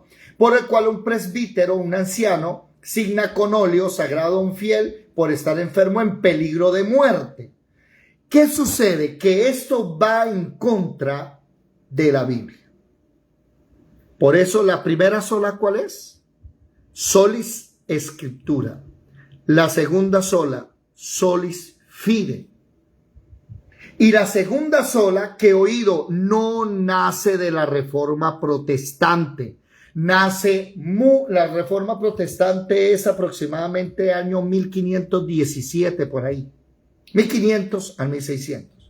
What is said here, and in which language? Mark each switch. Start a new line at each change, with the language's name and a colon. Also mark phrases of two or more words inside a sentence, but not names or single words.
Spanish: Por el cual un presbítero, un anciano, signa con óleo sagrado a un fiel por estar enfermo en peligro de muerte. ¿Qué sucede? Que esto va en contra de la Biblia. Por eso la primera sola, ¿cuál es?
Latin: Solis Scriptura.
Spanish: La segunda sola,
Latin: solis fide.
Spanish: Y la segunda sola, que oído, no nace de la Reforma Protestante. La Reforma Protestante es aproximadamente año 1517, por ahí. 1500 al 1600.